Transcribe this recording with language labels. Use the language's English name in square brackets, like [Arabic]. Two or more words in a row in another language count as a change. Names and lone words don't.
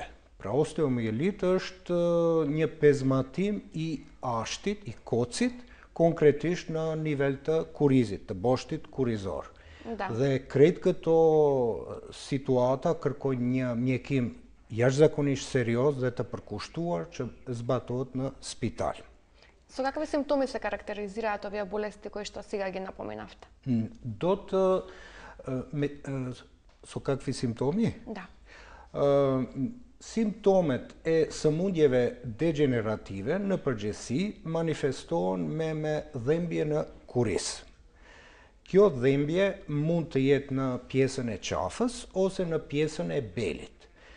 [Albanian] Pra osteomielit është një pezmatim i ashtit, i kocit, konkretisht në nivel të kurizit, të boshtit kurizor. Dhe krejt këto situata kërkojnë një mjekim jashtëzakonisht serioz dhe të përkushtuar që zbatohet në spital. [Macedonian] Со какви симптоми се карактеризираат овие болести кои што сега ги напоменавте? Со какви симптоми? Да. [Albanian] Simptomet e sëmundjeve degenerative në përgjithësi manifestohen me dhimbje në kuriz. Kjo dhimbje mund të jetë në pjesën e qafës ose në pjesën e belit.